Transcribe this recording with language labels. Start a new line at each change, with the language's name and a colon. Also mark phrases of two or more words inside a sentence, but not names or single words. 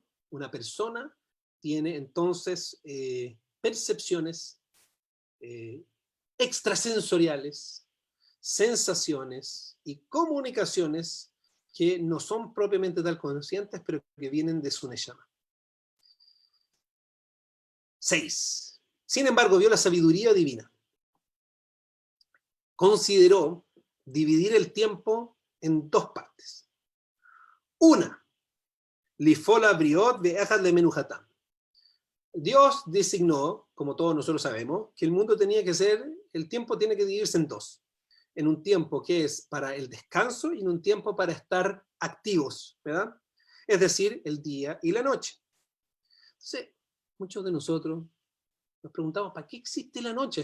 Spanish: Una persona tiene entonces percepciones extrasensoriales, sensaciones y comunicaciones que no son propiamente tal conscientes, pero que vienen de su Neshama. 6. Sin embargo, vio la sabiduría divina. Consideró dividir el tiempo en dos partes. Una,
Hebrew: לפעולת בריות ואחד למנוחתם.
Spanish: Dios designó, como todos nosotros sabemos, que el mundo tenía que ser, el tiempo tiene que dividirse en dos. En un tiempo que es para el descanso y en un tiempo para estar activos, ¿verdad? Es decir, el día y la noche. Entonces, muchos de nosotros nos preguntamos, ¿para qué existe la noche?